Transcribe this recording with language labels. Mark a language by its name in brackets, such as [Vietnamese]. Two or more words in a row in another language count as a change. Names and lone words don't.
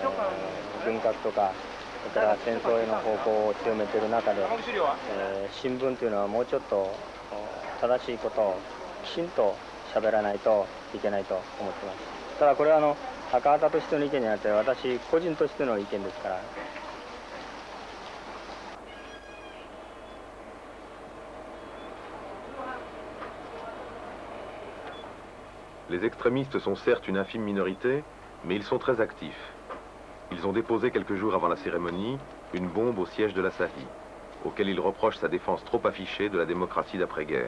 [Japanese] 軍拡とかそれから戦争への方向を強めている中で、新聞というのはもうちょっと正しいことをきちんと喋らないといけないと思っています。ただこれは赤旗としての意見になって私個人としての意見ですから。 [French] Les extrémistes sont certes une infime minorité, mais ils sont très actifs. Ils ont déposé quelques jours avant la cérémonie une bombe au siège de l'Asahi, auquel ils reprochent sa défense trop affichée de la démocratie d'après-guerre.